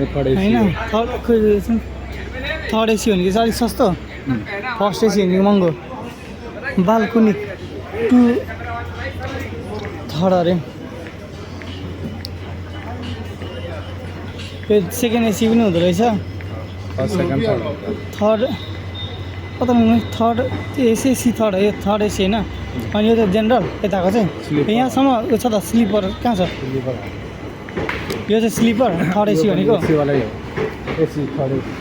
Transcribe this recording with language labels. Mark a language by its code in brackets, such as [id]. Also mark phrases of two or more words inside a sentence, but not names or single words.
[ne] होइन [en] third AC [ne] भनेको चाहिँ अलिक सस्तो [en] first AC [ne] भनेको महँगो बाल्कुनी 2 थर्ड अरे यो [en] second AC [ne] पनि हुँदो रहेछ थर्ड [hi] पता नहीं [en] third AC [ne] थर्ड है [en] third AC [ne] होइन अनि यो त जेनरल यताको चाहिँ यहाँसम्म यो छ त स्लिपर कहाँ छ यो चाहिँ [en] sleeper third AC [ne] भनेको [en] AC third